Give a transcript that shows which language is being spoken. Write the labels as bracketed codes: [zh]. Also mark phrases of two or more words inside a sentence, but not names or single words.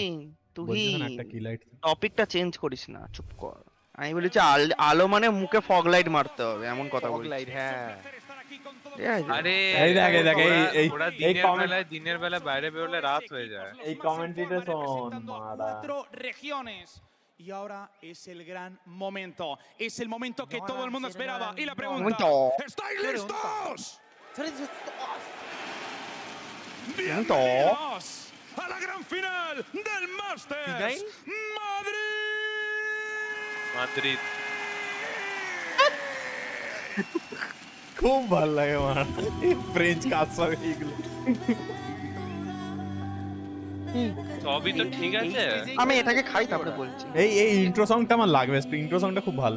[bn] তুই টপিকটা চেঞ্জ করিস না, চুপ কর। আমি বলেছি আলো মানে মুখে ফগ লাইট মারতে হবে, এমন কথা বলি। হ্যাঁ আরে এই দেখ দিনের বেলা বাইরে বেরোলে রাত হয়ে যায়। এই কমেন্ট্রিটা শোন মারা। [es] Y ahora es el gran momento. Es el momento que todo el mundo esperaba. Y la pregunta, ¿estáis listos? Bienvenidos a la gran final del Masters. Madrid. [bn] খুব ভালো লাগে মারা, ফ্রেঞ্চ কাজ সব এইগুলো সবই তো ঠিক আছে। আমি এটাকে খাই তারপরে বলছি। এই ইন্ট্রো সংটা আমার লাগবে, ইন্ট্রো সংটা খুব ভালো।